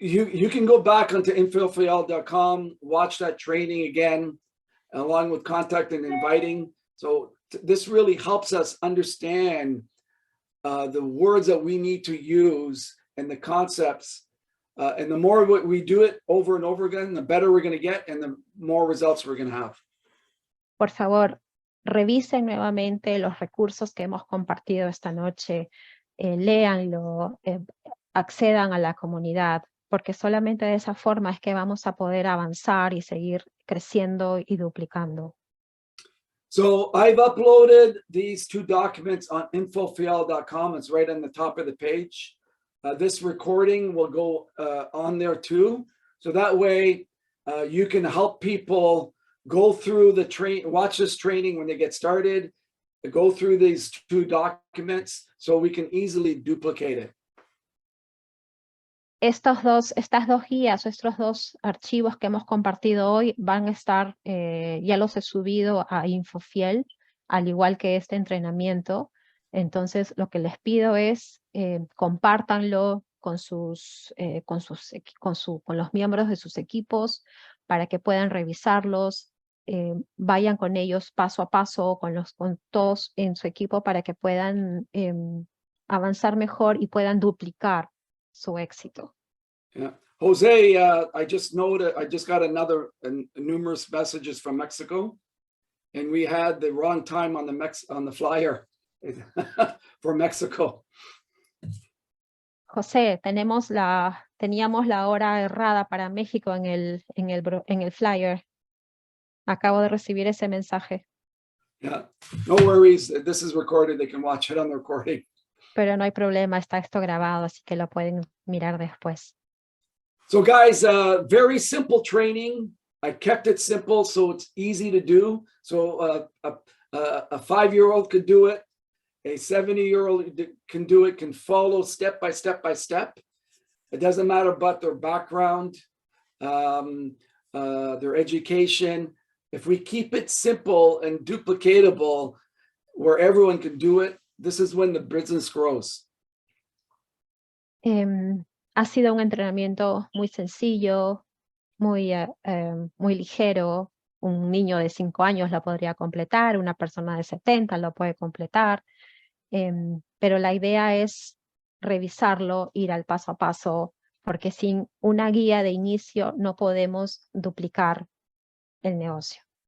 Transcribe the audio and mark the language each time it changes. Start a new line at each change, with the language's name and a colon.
English: you can go back onto infofl.com, watch that training again, along with contact and inviting. So this really helps us understand the words that we need to use and the concepts. And the more we do it over and over again, the better we're going to get and the more results we're going to have.
Spanish: Por favor, revisen nuevamente los recursos que hemos compartido esta noche, léanlo, accedan a la comunidad, porque solamente de esa forma es que vamos a poder avanzar y seguir creciendo y duplicando.
English: So I've uploaded these 2 documents on infofl.com. It's right on the top of the page. This recording will go on there too. So that way you can help people go through watch this training when they get started, go through these 2 documents so we can easily duplicate it.
Spanish: Estas dos guías, estos 2 archivos que hemos compartido hoy van a estar, ya los he subido a Infofiel, al igual que este entrenamiento. Entonces, lo que les pido es compártanlo con los miembros de sus equipos para que puedan revisarlos, vayan con ellos paso a paso, con todos en su equipo para que puedan avanzar mejor y puedan duplicar su éxito.
English: Yeah. Jose, I just got numerous messages from Mexico, and we had the wrong time on the flyer for Mexico.
Spanish: José, teníamos la hora errada para México en el flyer. Acabo de recibir ese mensaje.
English: Yeah, no worries. This is recorded. They can watch it on the recording.
Spanish: Pero no hay problema, está esto grabado, así que lo pueden mirar después.
English: So guys, very simple training. I kept it simple so it's easy to do. So a 5-year-old could do it. A 70-year-old can do it, can follow step by step by step. It doesn't matter about their background, their education. If we keep it simple and duplicatable where everyone can do it, this is when the business grows.
Spanish: Ha sido un entrenamiento muy sencillo, muy ligero. Un niño de 5 años lo podría completar, una persona de 70 lo puede completar, pero la idea es revisarlo, ir al paso a paso, porque sin una guía de inicio no podemos duplicar el negocio.